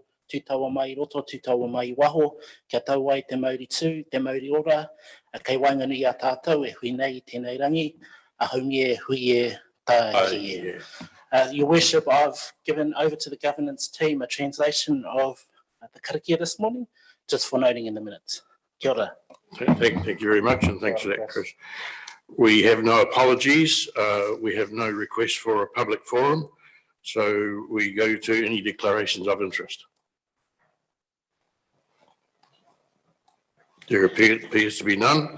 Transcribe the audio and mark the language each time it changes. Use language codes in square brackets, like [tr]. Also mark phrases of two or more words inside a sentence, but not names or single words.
[mi] tūtaua mai roto, tūtaua mai waho, kia tau ai te mauri tū, te mauri ora, kei waingani a tātou e hui nei tēnei rangi, a haungi e hui e tāhi. [en] Your Worship, I've given over to the governance team a translation of the karakia this morning, just for noting in the minutes. [mi] Kia ora. [en] Thank you very much, and thanks for that, Chris. We have no apologies. We have no request for a public forum. So we go to any declarations of interest. There appears to be none.